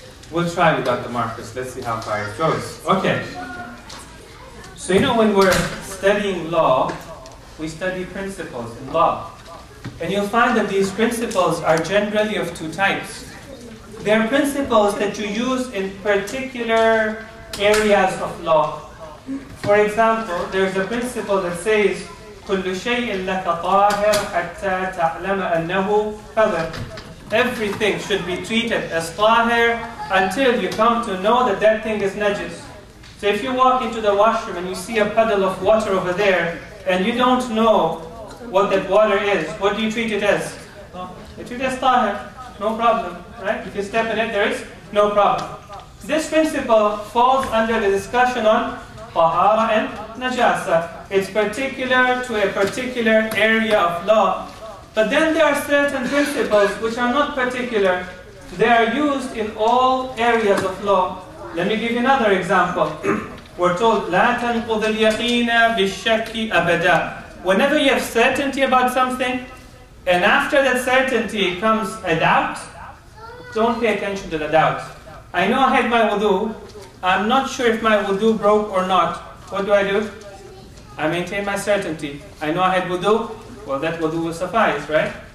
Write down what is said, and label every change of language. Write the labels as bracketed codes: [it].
[en] We'll try without the markers. Let's see how far it goes. Okay. So you know, when we're studying law, we study principles in law. And you'll find that these principles are generally of two types. They are principles that you use in particular areas of law. For example, there's a principle that says, [ar] كُلُّ شَيْءٍ لَكَ طَاهِرْ حَتَّى تَعْلَمَ أَنَّهُ قَذَرْ. [en] Everything should be treated as tahir until you come to know that that thing is najis. So if you walk into the washroom and you see a puddle of water over there, and you don't know what that water is, what do you treat it as? You treat it as tahir, no problem, right? If you step in it, there is no problem. This principle falls under the discussion on tahara and najasa. It's particular to a particular area of law. But then there are certain principles which are not particular. They are used in all areas of law. Let me give you another example. We're told, [ar] لا تنقض اليقين بالشك أبدا. [en] Whenever you have certainty about something, and after that certainty comes a doubt, don't pay attention to the doubt. I know I had my wudu. I'm not sure if my wudu broke or not. What do? I maintain my certainty. I know I had wudu. Well, that wudu will suffice, right?